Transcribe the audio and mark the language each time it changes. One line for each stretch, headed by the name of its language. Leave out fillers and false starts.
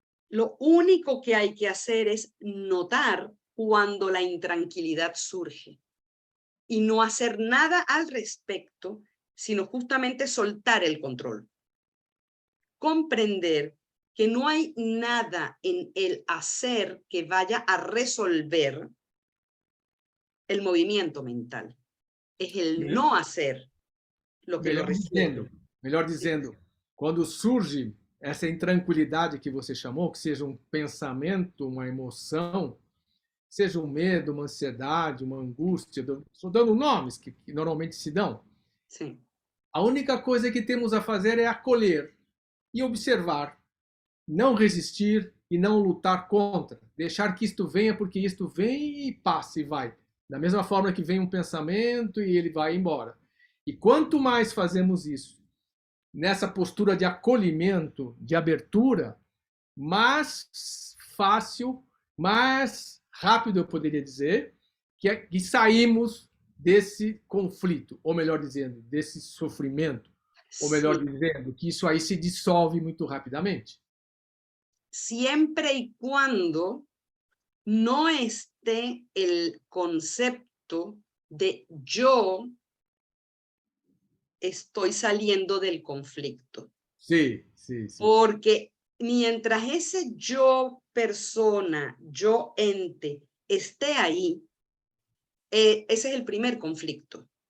Spanish: Lo único que hay que hacer es notar cuando la intranquilidad surge y no hacer nada al respecto, sino justamente soltar el control. Comprender que no hay nada en el hacer que vaya a resolver el movimiento mental. Es el
Portuguese: Sim.
Spanish: no hacer lo que lo resuelve.
Portuguese: Melhor dizendo, quando surge essa intranquilidade que você chamou, que seja um pensamento, uma emoção, seja um medo, uma ansiedade, uma angústia, estou dando nomes que normalmente se dão.
Spanish: Sí.
Portuguese: A única coisa que temos a fazer é acolher e observar, não resistir e não lutar contra, deixar que isto venha porque isto vem e passa e vai. Da mesma forma que vem um pensamento e ele vai embora. E quanto mais fazemos isso, nessa postura de acolhimento, de abertura, mais fácil, mais rápido, eu poderia dizer, que saímos desse conflito, ou melhor dizendo, desse sofrimento, ou melhor
Spanish: Sí.
Portuguese: dizendo, que isso aí se dissolve muito rapidamente.
Spanish: Siempre y cuando no esté el concepto de yo estoy saliendo del conflicto.
Portuguese: Sim, sim, sim.
Spanish: Porque mientras ese yo persona, yo ente, esté ahí, ese es el primer conflicto.